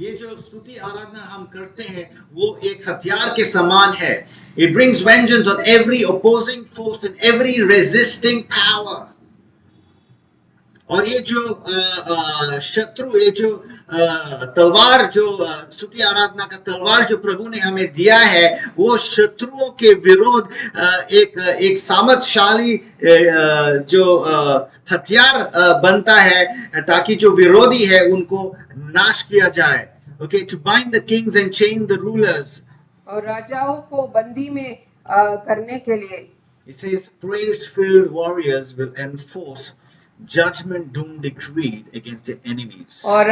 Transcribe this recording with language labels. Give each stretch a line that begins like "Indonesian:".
Hindi: स्तुति आराधना हम करते हैं वो एक हथियार के समान है।
English: It brings vengeance on every opposing force and every resisting power.
Hindi: और ये जो शत्रु, ये जो तलवार, जो स्तुति आराधना का तलवार जो प्रभु ने हमें दिया है, वो शत्रुओं के विरोध एक सामर्थशाली जो हथियार बनता है, ताकि जो विरोधी है उनको नाश किया जाए।
English: Okay, to bind the kings and chain the rulers.
Hindi: और राजाओं को बंदी में करने के लिए।
English: It says, praise-filled warriors will enforce judgment doom decreed against their enemies.